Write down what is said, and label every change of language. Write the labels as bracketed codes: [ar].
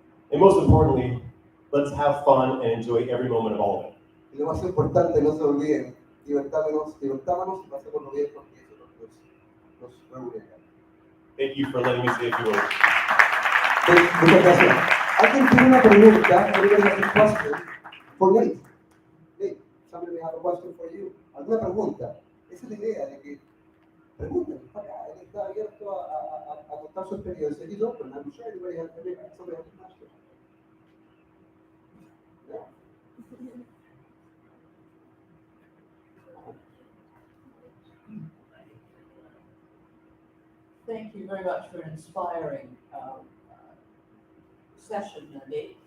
[en] And most importantly, let's have fun and enjoy every moment of all of it. [es] Y lo más importante, no se olviden, divertámonos y pasémoslo bien porque eso es lo que nos reúne. [en] Thank you for letting me say a few words. [es] Muchas gracias. ¿Alguien tiene una pregunta? [en] Anybody has a question for Nate? Nate, somebody may have a question for you. [es] ¿Alguna pregunta? Esa es la idea de que Pregunten, para acá, él está abierto a contar su experiencia. [en] He's open, I'm sure somebody has a question. Yeah. Thank you very much for an inspiring session, Nate.